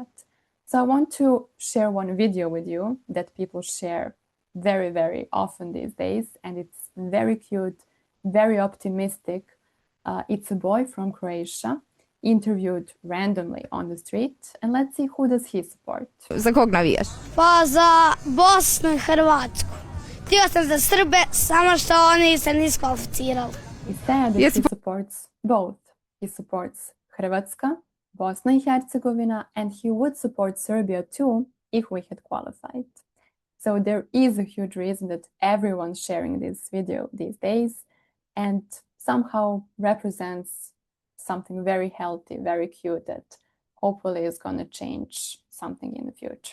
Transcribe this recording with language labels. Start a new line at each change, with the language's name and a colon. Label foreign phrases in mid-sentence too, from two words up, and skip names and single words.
English: So I want to share one video with you that people share very, very often these days, and it's very cute, very optimistic. It's a boy from Croatia, interviewed randomly on the street, and let's see who does he support.
Croatian: Za kog navijaš? Pa za Bosnu i Hrvatsku. Htio sam za Srbe, samo što oni se nisu kvalificirali.
English: He said that he supports both. He supports Hrvatska, Bosnia and Herzegovina, and he would support Serbia too if we had qualified. So there is a huge reason that everyone's sharing this video these days and somehow represents something very healthy, very cute that hopefully is going to change something in the future.